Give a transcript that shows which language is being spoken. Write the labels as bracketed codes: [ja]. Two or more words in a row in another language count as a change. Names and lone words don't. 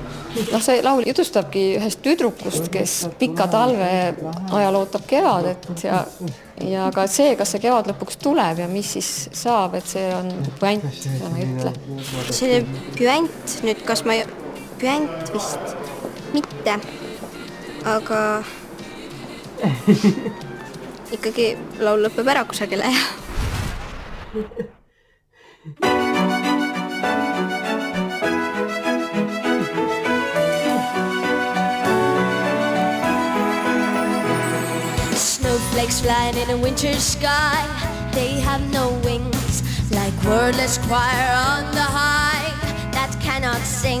[et] No see laul jutustabki ühest tüdrukust, kes pika talve ajal ootab kevadet ja ka see, kas see kevad lõpuks tuleb ja mis siis saab, et see on püant, seda ma ei ütle. See püant, nüüd kas ma püant vist mitte, aga ikkagi laul lõpeb ära kusagile. [en] Snowflakes flying in a winter sky, they have no wings, like wordless choir on the high that cannot sing.